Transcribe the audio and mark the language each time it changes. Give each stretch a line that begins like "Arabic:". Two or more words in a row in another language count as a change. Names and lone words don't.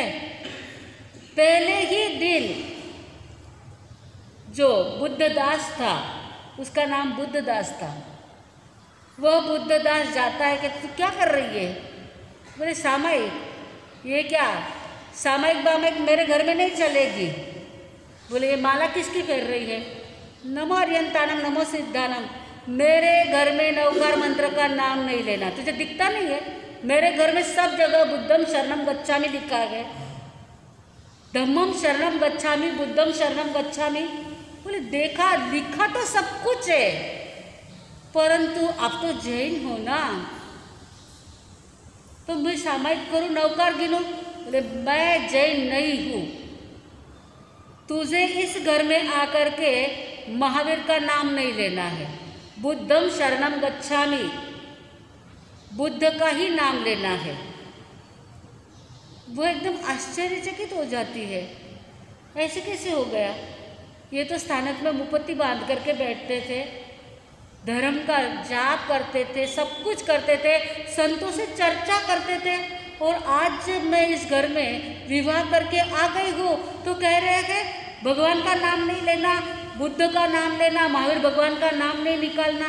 Hindi: पहले ही दिन जो बुद्धदास था, उसका नाम बुद्धदास था, वह बुद्धदास जाता है कि तू क्या कर रही है? बोले सामायिक। ये क्या सामायिक बामायिक मेरे घर में नहीं चलेगी। बोले ये माला किसकी फेर रही है?
Prakrit languages: नमो अर्यंतानम नमो सिद्धानम।
Hindi: मेरे घर में नवकार मंत्र का नाम नहीं लेना, तुझे दिखता नहीं है? मेरे घर में सब जगह
Pali: बुद्धम शरणम गच्छामि
Hindi: लिखा है,
Pali: धम्मम शरणम गच्छामि, बुद्धम शरणम गच्छामि।
Hindi: बोले देखा लिखा तो सब कुछ है, परंतु आप तो जैन हो ना, तो मैं सामायिक करूं, नवकार गिनूं? बोले मैं जैन नहीं हूं, तुझे इस घर में आकर के महावीर का नाम नहीं लेना है,
Pali: बुद्धम शरणम गच्छामि,
Hindi: बुद्ध का ही नाम लेना है। वो एकदम आश्चर्यचकित हो जाती है, ऐसे कैसे हो गया? ये तो स्थानक में मुपत्ति बांध करके बैठते थे, धर्म का जाप करते थे, सब कुछ करते थे, संतों से चर्चा करते थे, और आज जब मैं इस घर में विवाह करके आ गई हूँ तो कह रहे हैं भगवान का नाम नहीं लेना, बुद्ध का नाम लेना, महावीर भगवान का नाम नहीं निकालना।